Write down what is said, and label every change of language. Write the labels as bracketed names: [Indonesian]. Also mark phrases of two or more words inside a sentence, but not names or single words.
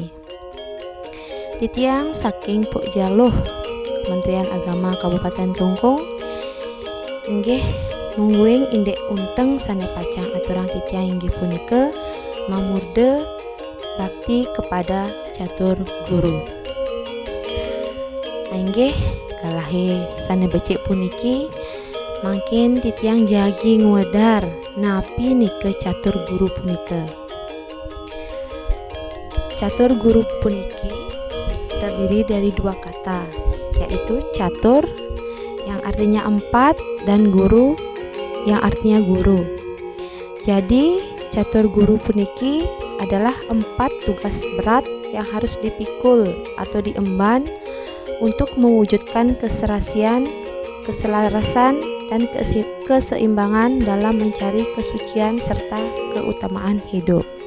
[Balinese] Titiang saking Puk Jaluh Kementerian Agama Kabupaten Klungkung inggih mungguing indek unteng sane pacang aturang titiang inggih punika mamurde bakti kepada catur guru. Inggih kalahe sane becik puniki mangkin titiang jagi ngwedar napi nike catur guru punika. [Indonesian] Catur guru puniki terdiri dari dua kata, yaitu catur yang artinya 4 dan guru yang artinya guru. Jadi catur guru puniki adalah 4 tugas berat yang harus dipikul atau diemban untuk mewujudkan keserasian, keselarasan, dan keseimbangan dalam mencari kesucian serta keutamaan hidup.